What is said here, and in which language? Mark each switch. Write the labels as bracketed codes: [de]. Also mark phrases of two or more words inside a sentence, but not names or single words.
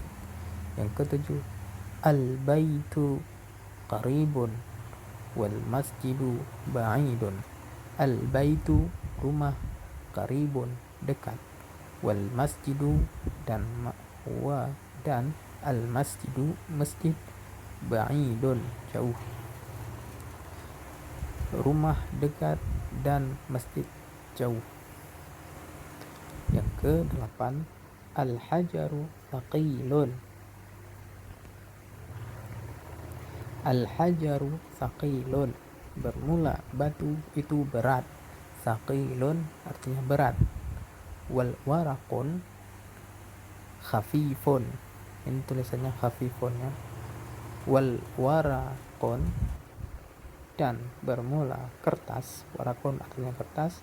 [id] Yang ketujuh, [ar] البيت قريب والمسجد بعيد, [id] al-baitu rumah, qaribun dekat, [ar] والمسجد [id] dan [ar] المسجد [id] masjid, ba'idun jauh. Rumah dekat dan masjid jauh. Yang ke-8, [ar] الحجر ثقيل، الحجر ثقيل, [id] bermula batu itu berat, thaqilun artinya berat. [ar] والورق خفيف, [id] ini tulisannya khafifun ya. [ar] والورق, [id] dan bermula kertas, warakun artinya kertas.